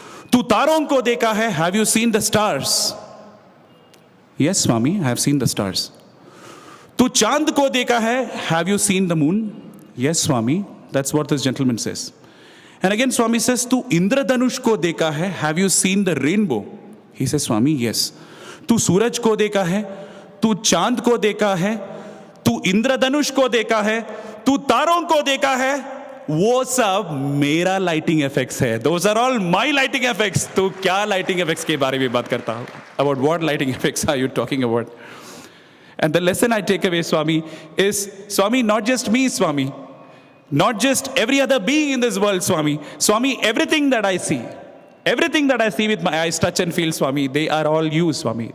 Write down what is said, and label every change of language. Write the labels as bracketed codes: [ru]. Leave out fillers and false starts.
[hi] Tu taron ko dekha hai? [en] Have you seen the stars? Yes, Swami, I have seen the stars. [hi] Tu chand ko dekha hai? [en] Have you seen the moon? Yes, Swami. That's what this gentleman says. And again, Swami says, [hi] Tu Indradanush ko dekha hai? [en] Have you seen the rainbow? He says, Swami, yes. [hi] Tu suraj ko dekha hai? तू चांद को देखा है, तू इंद्रधनुष को देखा है, तू तारों को देखा है, वो सब मेरा लाइटिंग इफेक्ट्स है. [en] Those are all my lighting effects. [hi] तो क्या लाइटिंग इफेक्ट्स के बारे में बात करता हूँ? [en] About what lighting effects are you talking about? And the lesson I take away, Swami, is Swami, not just me, Swami, not just every other being in this world, Swami. Swami, everything that I see with my eyes, touch and feel, Swami, they are all you, Swami.